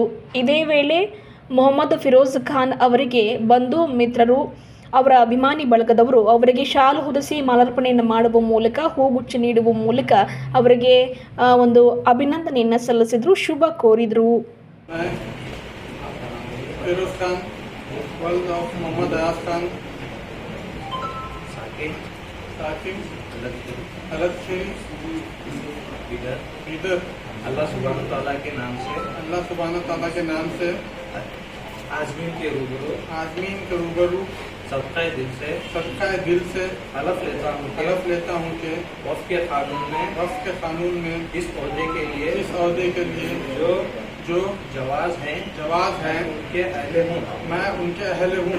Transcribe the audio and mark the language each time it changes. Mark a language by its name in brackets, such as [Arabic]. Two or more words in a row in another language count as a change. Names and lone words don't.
[Kannada] ಇದೇ ವೇಳೆ ಮೊಹಮ್ಮದ್ ಫಿರೋಜ್ ಖಾನ್ ಅವರಿಗೆ ಬಂಧು ಮಿತ್ರರು, ಅವರ ಅಭಿಮಾನಿ ಬಳಗದವರು ಅವರಿಗೆ ಶಾಲು ಹೊದಿಸಿ ಮಾಲಾರ್ಪಣೆಯನ್ನು ಮಾಡುವ ಮೂಲಕ ಹೂಗುಚ್ಛ ನೀಡುವ ಮೂಲಕ ಅವರಿಗೆ ಒಂದು ಅಭಿನಂದನೆಯನ್ನು ಸಲ್ಲಿಸಿದ್ರು, ಶುಭ ಕೋರಿದ್ರು. [Urdu] فیروز خان، ولد آف محمد ایاز خان, ثاقب، الگ سے ادھر [Arabic] الله سبحان تعالى [Urdu] کے نام سے عازمین کے روبرو سب کا دل سے حلف لیتا ہوں کہ وقف کے قانون میں اس عہدے کے لیے جو جواز ہیں ان کے اہل ہوں، میں ان کے اہل ہوں.